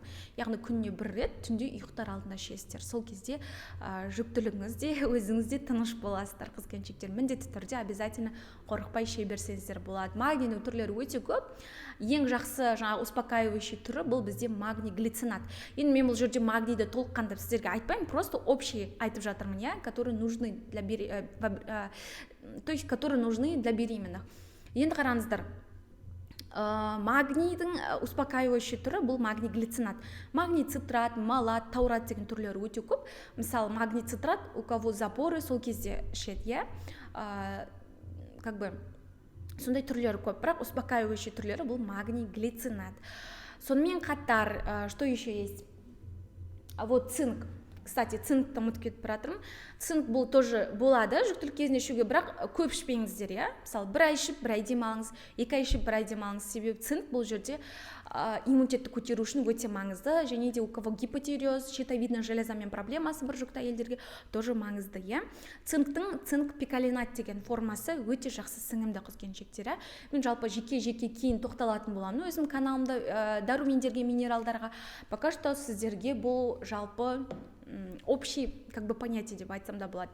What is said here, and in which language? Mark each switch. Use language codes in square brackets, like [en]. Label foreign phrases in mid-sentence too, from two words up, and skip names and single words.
[kk] Яғни күніне 1 рет түнде ұйықтар алдында ішесіздер. Сол кезде жүктілігіңізде, өзіңізде тыныш боласыздар, қыз-келіншектер. Міндетті түрде обязательно қорықпай іше берсеңіздер болады. Магнийдің түрлері өте көп. Ең жақсы жаңағы успокаивающий түрі бұл бізде магний глицинат. Енді мен бұл жерде магнийді толыққанды сіздерге айтпаймын, [ru] просто общий [kk] айтып жатырмын, иә, [ru] которые нужны для беременных. [kk] Енді қараңыздар, магнийдің успокаивающий түрі бұл магний глицинат. Магний цитрат, малат, таурат деген түрлері өте көп. Мысалы, магний цитрат, [ru] у кого запоры, [kk] сол кезде ішеді, иә. [ru] Как бы [kk] сондай түрлері көп, бірақ успокаивающий түрлері бұл магний глицинат. Сонымен қатар, [ru] что еще есть? Вот цинк. кстати, [kk] цинкті ұмытып кетіп бара жатырмын. Цинк бұл тоже болады жүктілік кезінде ішуге, бірақ көп ішпеңіздер, иә. Мысалы, бір ай ішіп, бір ай демалыңыз, 2 ай ішіп, бір ай демалыңыз. Себебі цинк бұл жерде иммунитетті көтеру үшін өте маңызды, және де [ru] у кого гипотиреоз, щитовидная [kk] железамен проблемасы бар жүкті әйелдерге тоже маңызды, иә. Цинк пикалинат деген формасы өте жақсы сіңімді қыз-келіншектер. Мен жалпы жеке кейін тоқталатын боламын өзім каналымда дәрумендерге, минералдарға. [ru] Пока что [kk] сіздерге бұл жалпы [ru] общий понятие [kk] деп айтсам да болады.